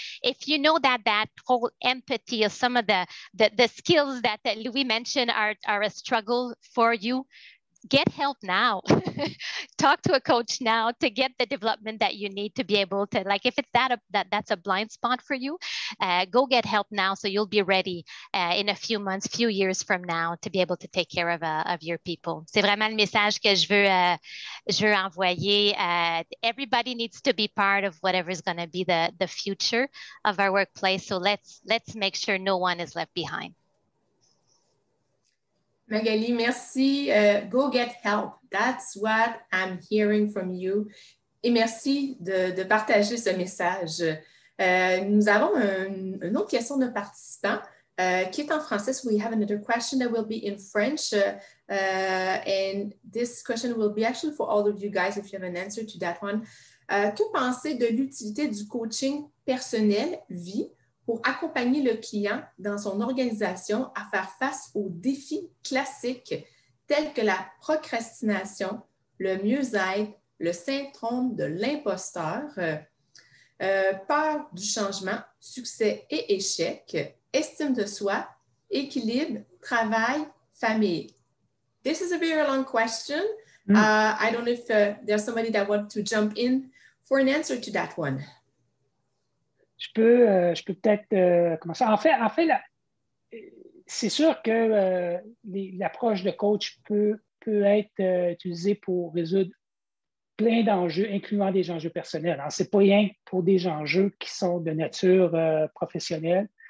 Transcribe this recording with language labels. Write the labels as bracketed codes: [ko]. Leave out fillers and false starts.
[en] If you know that whole empathy of some of the skills that Louis mentioned are a struggle for you, get help now. Talk to a coach now to get the development that you need to be able to, like, if it's that's a blind spot for you, go get help now so you'll be ready in a few months, few years from now to be able to take care of your people. [fr] C'est vraiment le message que je veux envoyer. [en] Everybody needs to be part of whatever is going to be the future of our workplace. So let's make sure no one is left behind. Magali, merci. Go get help. That's what I'm hearing from you. [fr] Et merci de partager ce message. Nous avons une autre question d'un participant qui est en français. [en] So we have another question that will be in French. And this question will be actually for all of you guys if you have an answer to that one. [fr] Que pensez de l'utilité du coaching personnel vie pour accompagner le client dans son organisation à faire face aux défis classiques tels que la procrastination, le mieux-être, le syndrome de l'imposteur, peur du changement, succès et échec, estime de soi, équilibre, travail, famille. [en] This is a very long question. I don't know if there's somebody that wants to jump in for an answer to that one. [fr] Je peux peut-être commencer. En fait, c'est sûr que l'approche de coach peut être utilisée pour résoudre plein d'enjeux, incluant des enjeux personnels. Ce n'est pas rien pour des enjeux qui sont de nature professionnelle.